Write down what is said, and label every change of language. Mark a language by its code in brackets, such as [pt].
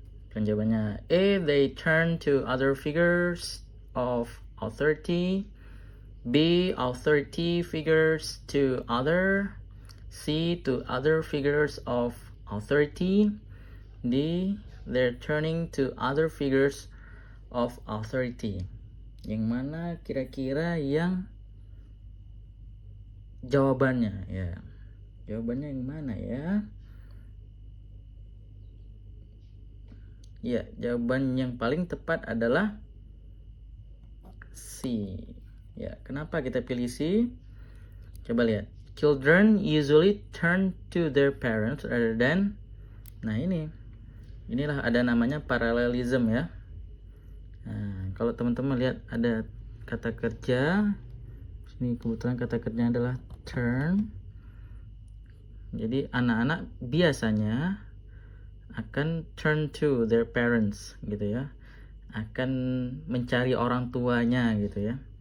[id] Dan jawabannya [en] A. They turn to other figures of authority. B. Authority figures to other. C. To other figures of authority. D. They're turning to other figures of authority. [id] Yang mana kira-kira yang jawabannya ya? Jawabannya yang mana ya? Ya, jawaban yang paling tepat adalah C. Ya, kenapa kita pilih C? Coba lihat. [en] Children usually turn to their parents rather than. [id] Nah, inilah ada namanya parallelism ya. Nah, kalau teman-teman lihat ada kata kerja, ini kebetulan kata kerjanya adalah turn. Jadi anak-anak biasanya akan [en] turn to their parents [id] gitu ya, akan mencari orang tuanya gitu ya.